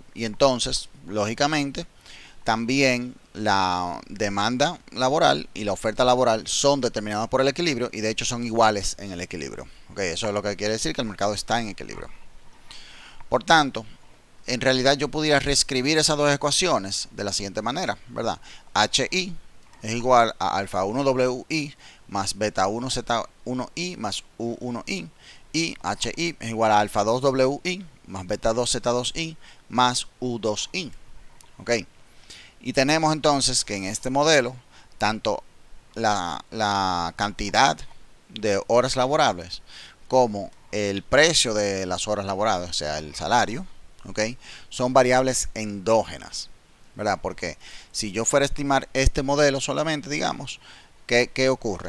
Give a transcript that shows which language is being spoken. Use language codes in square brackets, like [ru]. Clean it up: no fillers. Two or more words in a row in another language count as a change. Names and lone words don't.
[es] Y entonces, lógicamente, también la demanda laboral y la oferta laboral son determinadas por el equilibrio y de hecho son iguales en el equilibrio. ¿Okay? Eso es lo que quiere decir que el mercado está en equilibrio. Por tanto, en realidad yo pudiera reescribir esas dos ecuaciones de la siguiente manera, ¿verdad? HI es igual a alfa 1WI más beta 1Z1I más U1I y HI es igual a alfa 2WI más beta 2Z2I más U2I. ¿Ok? Y tenemos entonces que en este modelo, tanto la cantidad de horas laborables como el precio de las horas laborables, o sea, el salario, ¿okay? Son variables endógenas, ¿verdad? Porque si yo fuera a estimar este modelo solamente, digamos, ¿qué ocurre?